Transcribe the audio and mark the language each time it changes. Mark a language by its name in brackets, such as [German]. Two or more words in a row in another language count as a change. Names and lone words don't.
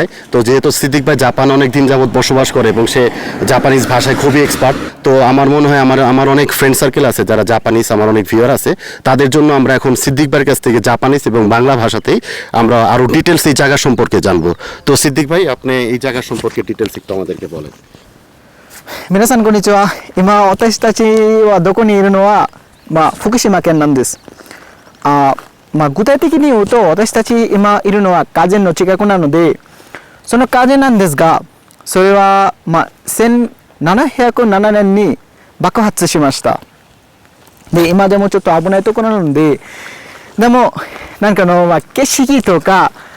[Bangla] তো যেহেতু সিদ্দিক ভাই জাপান অনেক দিন যাবত বসবাস করে এবং সে জাপানিজ ভাষায় খুবই এক্সপার্ট। তো আমার মনে হয় আমার অনেক [English] friend circle [Bangla] আছে যারা জাপানিজ, আমার অনেক ভিউয়ার আছে, তাদের জন্য আমরা এখন সিদ্দিক ভাইয়ের কাছ থেকে জাপানিজ এবং বাংলা ভাষাতেই আমরা আরও ডিটেলস এই জায়গা সম্পর্কে জানবো। তো সিদ্দিক ভাই, আপনি এই জায়গা সম্পর্কে ডিটেলস একটু আমাদেরকে বলেন। [Japanese] 皆さんこんにちは。今私たちはどこにいるのは、福島県なんです。具体的に言うと私たち今いるのは火山の近くなのでその火山なんですがそれは、1707年に爆発しましたで今でもちょっと危ないところなのででもなんか景色とか